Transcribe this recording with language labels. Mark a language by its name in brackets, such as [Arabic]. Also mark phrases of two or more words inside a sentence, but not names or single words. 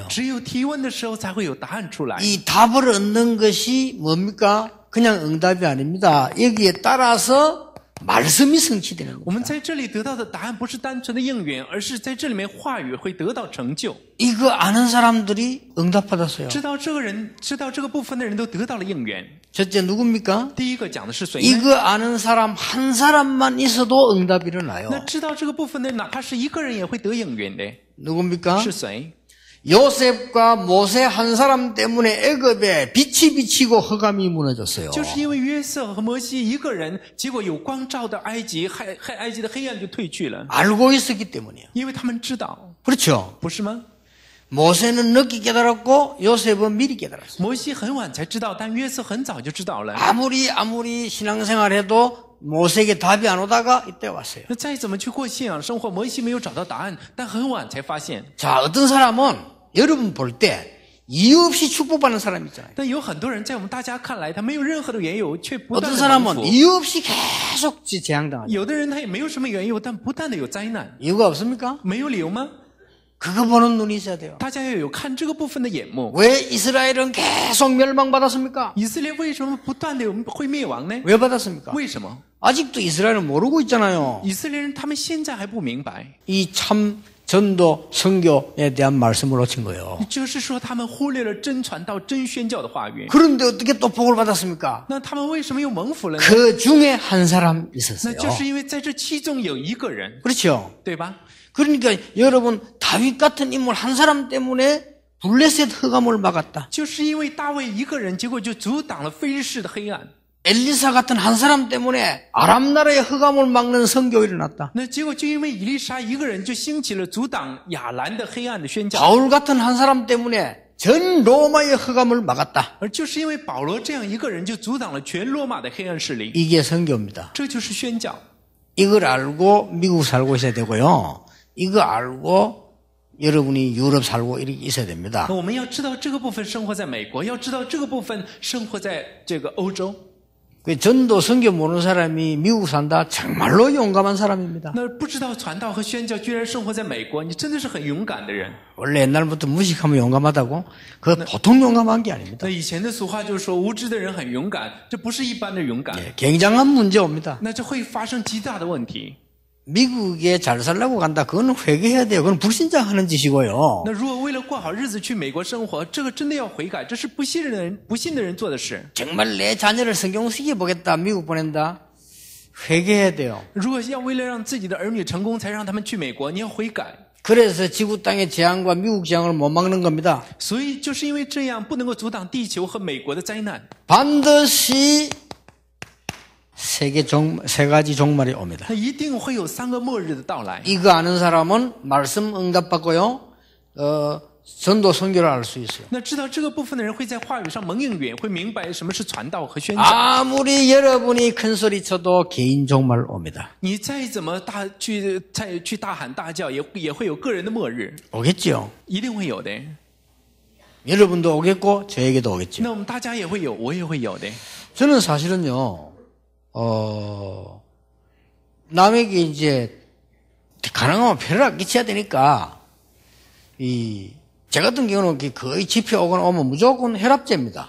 [Chinese] 只有提问的时候才会有答案出来。 [Korean] 이 답을 얻는 것이 뭡니까? 그냥 응답이 아닙니다. 여기에 따라서 말씀이 성취되는 [Chinese] 我们 [Korean] 겁니다. [Chinese] 在这里得到的答案不是单纯的应允，而是在这里面话语会得到成就。 [Korean] 이거 아는 사람들이 응답받았어요. [Chinese] 知道这个部分的人都得到了应允。 [Korean] 첫째 누굽니까? [Chinese] 第一个讲的是谁呢？ [Korean] 이거 아는 사람 한 사람만 있어도 응답이 일어나요. [Chinese] 那知道这个部分的人，哪怕是一个人也会得应允的。 [Korean] 누굽니까? [Chinese] 是谁？ [Korean] 요셉과 모세 한 사람 때문에 애굽에 빛이 비치고 흑암이 무너졌어요. [Chinese] 就是因为约瑟和摩西一个人，结果有光照的埃及，埃及的黑暗就退去了， [Korean] 알고 있었기 때문이에요. [Chinese] 因为他们知道， [Korean] 그렇죠? [Chinese] 不是吗？ [Korean] 모세는 늦게 깨달았고 요셉은 미리 깨달았어요. [Chinese] 摩西很晚才知道，但约瑟很早就知道了。 [Korean] 아무리 신앙생활해도 모세에게 답이 안 오다가 이때 왔어요. [Chinese] 那再怎么去过信仰生活，摩西没有找到答案，但很晚才发现。 [Korean] 자, 어떤 사람은 여러분 볼 때 이유 없이 축복받는 사람이 있잖아요. [Chinese] 但有很多人在我们大家看来，他没有任何的缘由，却不断 [Korean] 어떤 [Chinese] 的蒙 [Korean] 사람은 [Chinese] 福。 [Korean] 이유 없이 계속 재앙당하죠. [Chinese] 有的人他也没有什么缘由，但不断的有灾难， [Korean] 이유가 없습니까? [Chinese] 没有理由吗？ [Korean] 그거 보는 눈이 있어야 돼요. [Chinese] 大家要有看这个部分的眼目。 [Korean] 왜 이스라엘은 계속 멸망받았습니까? [Chinese] 以色列为什么不断的会灭亡呢？ [Korean] 왜 받았습니까? [Chinese] 为什么？ [Korean] 아직도 이스라엘은 모르고 있잖아요. [Chinese] 以色列人他们现在还不明白， [Korean] 이 참 전도 선교에 대한 말씀을 놓친 거예요. [Chinese] 就是说他们忽略了真传道、真宣教的话语。 [Korean] 그런데 어떻게 또 복을 받았습니까? [Chinese] 那他们为什么又蒙福了呢？ [Korean] 그 중에 한 사람 [Chinese] 那 [Korean] 있었어요. [Chinese] 就是因为在这其中有一个人， [Korean] 그렇죠? [Chinese] 对吧？ [Korean] 그러니까 여러분 다윗 같은 인물 한 사람 때문에 블레셋 흑암을 막았다. [Chinese] 就是因为大卫一个人，结果就阻挡了非利士的黑暗。 [Korean] 엘리사 같은 한 사람 때문에 아람 나라의 흑암을 막는 선교가 일어났다. [Chinese] 那结果就因为以利沙一个人，就兴起了阻挡亚兰的黑暗的宣教。 [Korean] 바울 같은 한 사람 때문에 전 로마의 흑암을 막았다. [Chinese] 而就是因为保罗这样一个人，就阻挡了全罗马的黑暗势力。 [Korean] 이게 선교입니다. [Chinese] 这就是宣教。 [Korean] 이걸 알고 미국 살고 있어야 되고요. 이거 알고 여러분이 유럽 살고 이렇게 있어야 됩니다. [Chinese] 那我们要知道这个部分生活在美国，要知道这个部分生活在这个欧洲。 [Korean] 그 전도 선교 모르는 사람이 미국 산다 정말로 용감한 사람입니다. [Chinese] 那不知道传道和宣教，居然生活在美国，你真的是很勇敢的人。 [Korean] 원래 옛날부터 무식하면 용감하다고? 그 보통 용감한 게 아닙니다. [Chinese] 那以前的俗话就是说，无知的人很勇敢，这不是一般的勇敢， [Korean] 굉장한 문제 옵니다. [Chinese] 那这会发生极大的问题。 [Korean] 미국에 잘 살려고 간다. 그거는 회개해야 돼요. 그건 불신자하는 짓이고요. [Chinese] 那如果为了过好日子去美国生活，这个真的要悔改，这是不信的人做的事。 [Korean] 정말 내 자녀를 성경 시켜보겠다. 미국 보낸다. 회개해야 돼요. [Chinese] 如果要为了让自己的儿女成功才让他们去美国，你要悔改。 [Korean] 그래서 지구 땅의 재앙과 미국 재앙을 못 막는 겁니다. [Chinese] 所以就是因为这样，不能够阻挡地球和美国的灾难。 [Korean] 반드시 세 가지 종말이 옵니다. [Chinese] 那一定会有3个末日的到来。 [Korean] 이거 아는 사람은 말씀 응답받고요. 전도 선교를 알 수 있어요. [Chinese] 那知道这个部分的人会在话语上蒙应允，会明白什么是传道和宣教。 [Korean] 아무리 여러분이 큰 소리 쳐도 개인 종말 옵니다. [Chinese] 你再怎么去大喊大叫，也会有个人的末日， [Korean] 오겠죠? [Chinese] 一定会有的。 [Korean] 여러분도 오겠고 저에게도 오겠죠. [Chinese] 那我们大家也会有，我也会有的。 [Korean] 저는 사실은요. 남에게 이제 가능하면 폐를 안 끼쳐야 되니까 제 같은 경우는 거의 집회 오면 무조건 혈압제입니다.